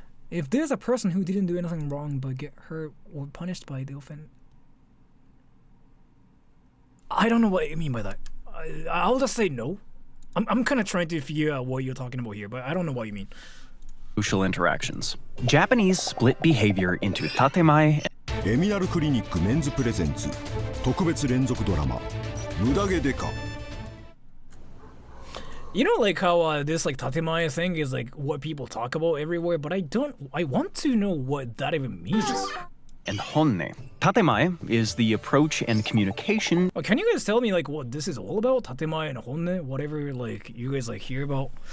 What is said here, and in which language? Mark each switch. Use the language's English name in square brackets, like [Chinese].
[English] If there's a person who didn't do anything wrong but get hurt or punished by the offender, I don't know what you mean by that. I'll just say no. I'm kind of trying to figure out what you're talking about here, but I don't know what you mean. Social interactions. Japanese split behavior into tatemae. [Japanese] エミナルクリニックメンズプレゼンツ特別連続ドラマ無駄毛デカ [English] You know, like how this like tatemae thing is like what people talk about everywhere, but I want to know what that even means. And honne. Tatemae is the approach and communication. Can you guys tell me like what this is all about? Tatemae and honne, whatever like you guys like hear about.